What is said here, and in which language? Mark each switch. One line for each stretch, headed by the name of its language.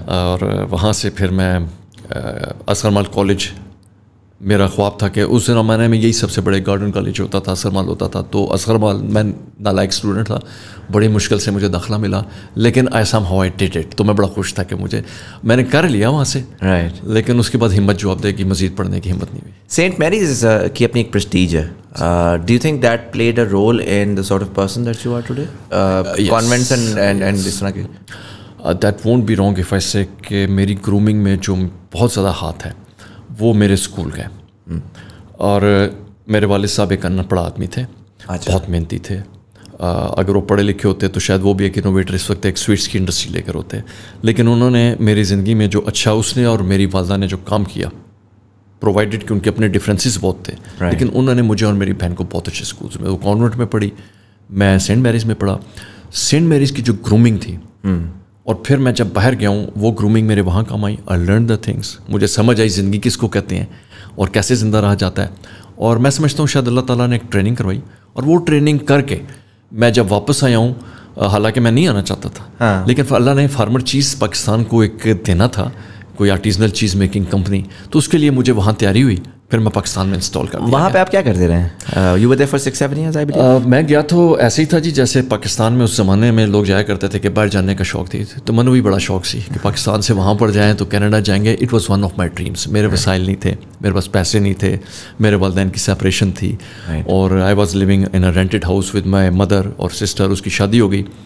Urdu: اور وہاں سے پھر میں اصغر مال کالج, میرا خواب تھا کہ اس زمانے میں یہی سب سے بڑے گارڈن کالج ہوتا تھا, اصغر مال ہوتا تھا. تو اصغر مال میں نالائق اسٹوڈنٹ تھا, بڑی مشکل سے مجھے داخلہ ملا, لیکن
English: I somehow I did it.
Urdu: تو میں بڑا خوش تھا کہ میں نے کر لیا وہاں سے.
English: Right.
Urdu: لیکن اس کے بعد ہمت جواب دے گی, مزید پڑھنے کی ہمت نہیں ہوئی. سینٹ میریز کی اپنی ایک پرسٹیج ہے.
English: do you think that played a role in the sort of person that you are today, convents and
Urdu: اس طرح کے؟
English: that won't be wrong if I say
Urdu: کہ میری گرومنگ میں جو بہت زیادہ ہاتھ ہے وہ میرے اسکول کا ہے. اور میرے والد صاحب ایک ان پڑھ آدمی تھے, بہت محنتی تھے. اگر وہ پڑھے لکھے ہوتے تو شاید وہ بھی ایک انوویٹر اس وقت ایک سویٹس کی انڈسٹری لے کر ہوتے. لیکن انہوں نے میری زندگی میں جو اچھا اس نے اور میری والدہ نے جو کام کیا, پرووائڈیڈ کہ ان کے اپنے ڈفرینسز بہت تھے, لیکن انہوں نے مجھے اور میری بہن کو بہت اچھے اسکولس میں, وہ کانوینٹ میں پڑھی, میں سینٹ میریز میں پڑھا. سینٹ میریز کی جو گرومنگ تھی, اور پھر میں جب باہر گیا ہوں وہ گرومنگ میرے وہاں کام آئی.
English: I learn the things,
Urdu: مجھے سمجھ آئی زندگی کس کو کہتے ہیں اور کیسے زندہ رہا جاتا ہے. اور میں سمجھتا ہوں شاید اللہ تعالیٰ نے ایک ٹریننگ کروائی, اور وہ ٹریننگ کر کے میں جب واپس آیا ہوں, حالانکہ میں نہیں آنا چاہتا تھا, لیکن اللہ نے فارمر چیز پاکستان کو ایک دینا تھا, کوئی آرٹیزنل چیز میکنگ کمپنی, تو اس کے لیے مجھے وہاں تیاری ہوئی پھر میں پاکستان میں انسٹال کر دیا. وہاں پہ آپ کیا کرتے رہے؟
English: You were there for 6-7 years, I believe.
Urdu: میں گیا تو ایسے ہی تھا جی جیسے پاکستان میں اس زمانے میں لوگ جایا کرتے تھے کہ باہر جانے کا شوق تھی, تو منو بھی بڑا شوق سی کہ پاکستان سے وہاں پر جائیں تو کینیڈا جائیں گے.
English: It was one of my dreams.
Urdu: میرے وسائل نہیں تھے, میرے پاس پیسے نہیں تھے, میرے والدین کی سیپریشن تھی, اور
English: I was living in a rented house with my mother
Urdu: اور سسٹر. اس کی شادی ہو گئی.